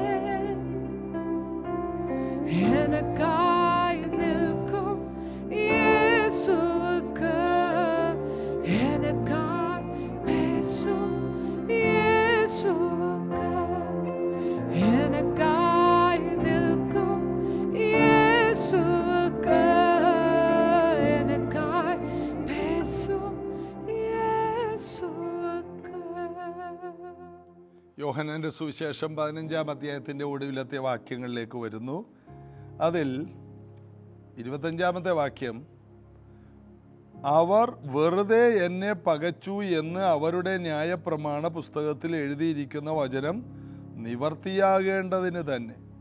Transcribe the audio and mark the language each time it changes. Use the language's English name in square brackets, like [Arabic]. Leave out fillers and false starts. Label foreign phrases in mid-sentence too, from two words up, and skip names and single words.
[Tamil] எனக்காய் நிற்கும் இயேசுவுக்கு, எனக்காய் பேசும் இயேசுவுக்கு, எனக்காய் நிற்கும் இயேசுவுக்கு, எனக்காய் பேசும் ഇയേശുവക്ക്. [Malayalam] യോഹന്നാന്റെ സുവിശേഷം 15-ാം അധ്യായത്തിൻ്റെ ഒടുവിലത്തെ വാക്യങ്ങളിലേക്ക് വരുന്നു. അതിൽ 25-ാമത്തെ വാക്യം, അവർ വെറുതെ എന്നെ പകച്ചു എന്ന് അവരുടെ ന്യായപ്രമാണ പുസ്തകത്തിൽ എഴുതിയിരിക്കുന്ന വചനം നിവർത്തിയാകേണ്ടതിന് തന്നെ.